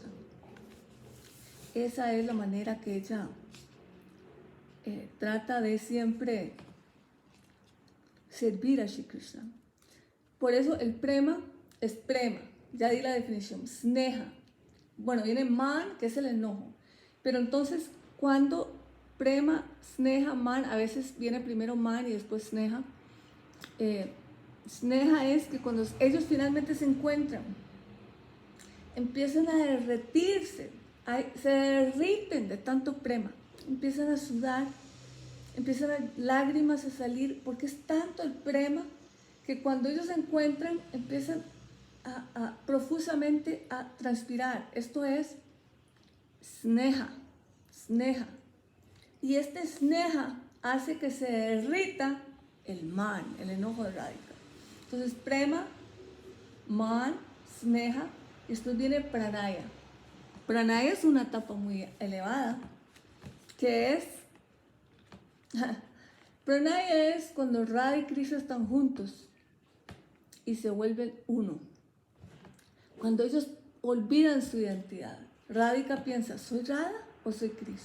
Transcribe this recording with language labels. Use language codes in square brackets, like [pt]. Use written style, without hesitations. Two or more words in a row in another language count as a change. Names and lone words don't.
[es] Esa es la manera que ella trata de siempre servir a Sri Krishna. Por eso el prema es prema. Ya di la definición. Sneha. Bueno, viene man, que es el enojo. Pero entonces, cuando prema, sneha, man, a veces viene primero man y después sneha. Sneha es que cuando ellos finalmente se encuentran, empiezan a derretirse, se derriten de tanto prema, empiezan a sudar, empiezan lágrimas a salir, porque es tanto el prema que cuando ellos se encuentran empiezan profusamente a transpirar. Esto es sneha, sneha. Y este sneha hace que se derrita el man, el enojo de Radhika. Entonces prema, man, sneha, y después viene pranaya. Pranaya es una etapa muy elevada, que es pranaya es cuando Radha y Krishna están juntos y se vuelven uno. Cuando ellos olvidan su identidad, Radhika piensa, ¿soy Radha o soy Krishna?